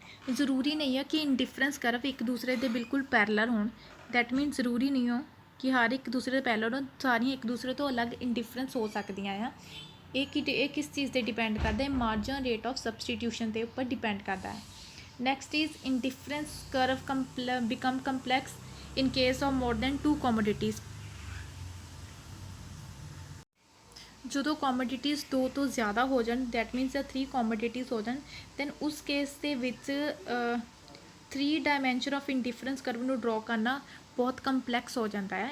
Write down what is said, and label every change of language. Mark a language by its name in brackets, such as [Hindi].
[Punjabi] ਜ਼ਰੂਰੀ ਨਹੀਂ ਆ ਕਿ ਇੰਡੀਫਰੈਂਸ ਕਰਵ ਇੱਕ ਦੂਸਰੇ ਦੇ ਬਿਲਕੁਲ ਪੈਰਲਰ ਹੋਣ। [English] that mean [Punjabi] ਜ਼ਰੂਰੀ ਨਹੀਂ ਹੋ ਕਿ ਹਰ ਇੱਕ ਦੂਸਰੇ ਦੇ ਪੈਰਲਰ ਹੋਣ, ਸਾਰੀਆਂ ਇੱਕ ਦੂਸਰੇ ਤੋਂ ਅਲੱਗ ਇੰਡੀਫਰੈਂਸ ਹੋ ਸਕਦੀਆਂ ਆ। ਇਹ ਕਿਸ ਚੀਜ਼ 'ਤੇ ਡਿਪੈਂਡ ਕਰਦਾ ਹੈ? ਮਾਰਜਨ ਰੇਟ ਆਫ ਸਬਸਟੀਟਿਊਸ਼ਨ ਦੇ ਉੱਪਰ ਡਿਪੈਂਡ ਕਰਦਾ ਹੈ। [English] Next is indifference curve become complex in case of more than 2 commodities. [Punjabi] ਜਦੋਂ ਕੋਮੋਡਿਟੀਜ਼ 2 ਤੋਂ ਜ਼ਿਆਦਾ ਹੋ ਜਾਣ, [English] that means [Punjabi] 3 ਕੋਮੋਡਿਟੀਜ਼ ਹੋ ਜਾਣ, ਦੈਨ ਉਸ ਕੇਸ ਦੇ ਵਿੱਚ 3 ਡਾਇਮੈਂਸ਼ਨ ਆਫ ਇੰਡੀਫਰੈਂਸ ਕਰਵ ਨੂੰ ਡਰੋ ਕਰਨਾ ਬਹੁਤ ਕੰਪਲੈਕਸ ਹੋ ਜਾਂਦਾ ਹੈ।